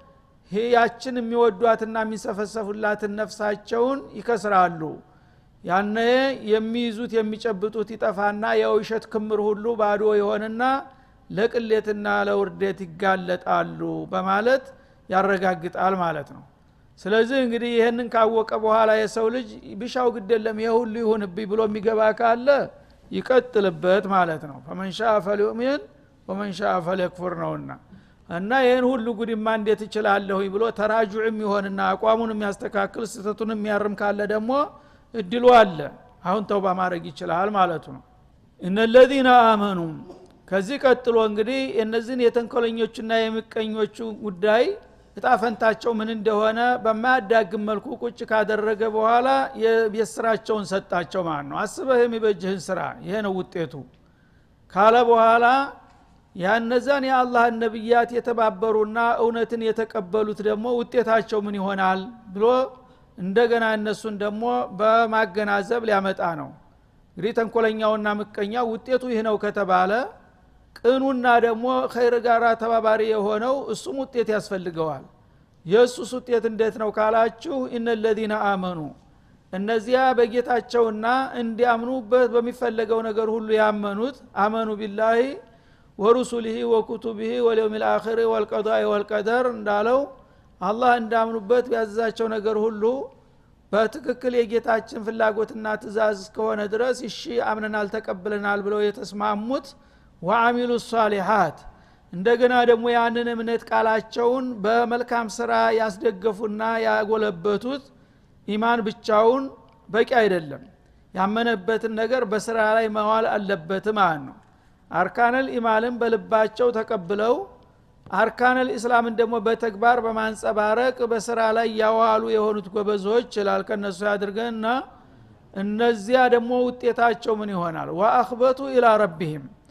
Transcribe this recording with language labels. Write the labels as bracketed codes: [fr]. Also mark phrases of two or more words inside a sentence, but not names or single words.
[am] ያችን የሚወዷትና የሚሰፈሰፉላትን ነፍሳቸውን ይከስራሉ ያነ የሚይዙት የሚጨብጡት ይጠፋና የውሸት ክምር ሁሉ ባዶ ይሆንና ለቅሌትና ለውርደት ይጋለጣሉ በማለት ያረጋግጣል ማለት ነው ስለዚህ እንግዲህ ይሄንን ካወቀ በኋላ የሰው ልጅ ቢሻው ግደለም ይሁሉ ይሁንብኝ ብሎ የሚገባ ካለ ይቀጥልበት ማለት ነው [ar] فمن شاء فليؤمن ومن شاء فليكفر [am] ነውና እና ይሄን ሁሉ ጉድማ እንዴት ይችላልሁ ብሎ ተራጁዕም ይሆንና አቋሙን የሚያስተካክል ስተቱን የሚያርም ካለ ደግሞ እድሉ አለ አሁን ተውባ ማድረግ ይችላል ማለት ነው [ar] ان الذين امنوا [am] ከዚህ ቀጥሎ እንግዲህ እነዚህን የተንኮለኞችና የምቀኞቹ ጉዳይ እጣፈንታቸው ምን እንደሆነ በማያዳግም መልኩ ቁጭ ካደረገ በኋላ የስራቸውን ሰጣቸው ማለት ነው አስበህ የሚበጅህን ስራ ይሄ ነው ውጤቱ ካለ በኋላ ያነዛን የአላህ ነብያት የተባበሩና እውነትን የተቀበሉት ደግሞ ውጤታቸው ምን ይሆናል ብሎ እንደገና እነሱን ደግሞ በማገናዘብ ሊያመጣ ነው እንግዲህ ተንኮለኛውና ምቀኛው ውጤቱ ይሄ ነው ከተባለ ቅኑና ደግሞ ኸይር ጋራ ተባባሪ የሆነው እሱም ውጤት ያስፈልገዋል የሱስ ውጤት እንዴት ነው ካላችሁ [ar] ان الذين امنوا [am] እነዚያ በጌታቸውና እንዲያምኑበት በሚፈለገው ነገር ሁሉ ያመኑት አመኑ [ar] بالله ورسله وكتبه واليوم الآخر والقضاء والقدر [am] እንዳለው አላህ እንዳምኑበት ያዘዛቸው ነገር ሁሉ በትክክል የጌታችን ፍላጎትና ትእዛዝ ከሆነ ድረስ እሺ አምነናል ተቀበለናል ብለው የተስማሙት [ar] وعملوا الصالحات [am] እንደገና ደግሞ ያንን እምነት ቃላቸውን በመልካም ስራ ያስደገፉና ያጎለበቱት ኢማን ብቻውን በቂ አይደለም ያመነበትን ነገር በስራ ላይ መዋል አለበት ማለት ነው አርካነል ኢማንን በልባቸው ተቀብለው አርካነል እስላምን ደግሞ በተግባር በማንጸባረቅ በስራ ላይ ያዋሉ የሆኑት ጎበዞች ይላል ከነሱ ያድርገና እነዚያ ደግሞ ውጤታቸው ምን ይሆናል [ar] وأخبتوا إلى ربهم